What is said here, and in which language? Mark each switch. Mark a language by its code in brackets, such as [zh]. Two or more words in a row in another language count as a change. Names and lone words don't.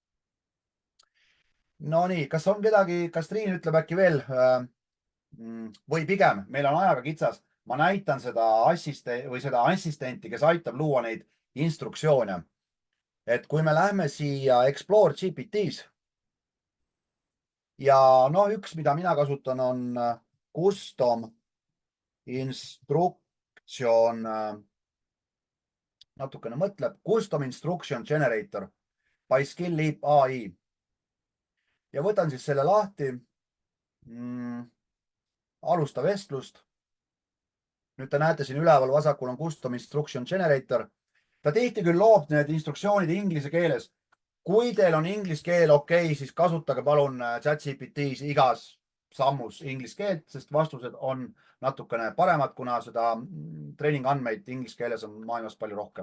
[et] Nonii, kas on kedagi, kas Triin ütleb äkki veel või pigem meil on ajaga kitsas, ma näitan seda assistenti, kes aitab luua neid instruktsioone. et kui me lähme siia Explore GPT-s ja no üks, mida mina kasutan, on custom instruction, natukene mõtleb, custom instruction generator by Skill Leap ai. ja võtan siis selle lahti. alusta vestlust. nüüd te näete siin üleval vasakul on custom instruction generator. ta tihti küll loob need instruktsioonid inglise keeles. kui teil on inglise keel okei, siis kasutage palun ChatGPT-s igas sammus inglise keelt, sest vastused on natukene paremad, kuna seda treeningandmeid inglise keeles on maailmas palju rohkem.